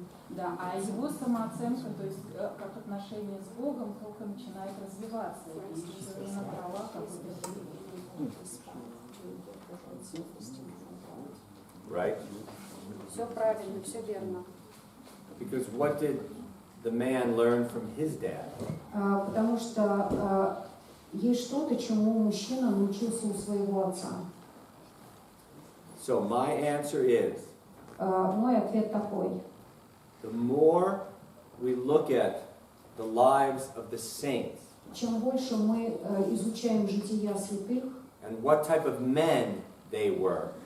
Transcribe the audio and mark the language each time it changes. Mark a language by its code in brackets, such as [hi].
[ru] Да, а его самооценка, то есть как отношение с Богом, только начинает развиваться и еще не набрала какой-то силы. [en] Right? [ru] Все правильно, все верно. [en] Because what did the man learn from his dad? [ru] Потому что есть что-то, чему мужчина научился у своего отца. [en] So my answer is, [ru] Мой ответ такой. [en] the more we look at the lives of the saints [ru] Чем больше мы изучаем жития святых, [en] and what type of men they were,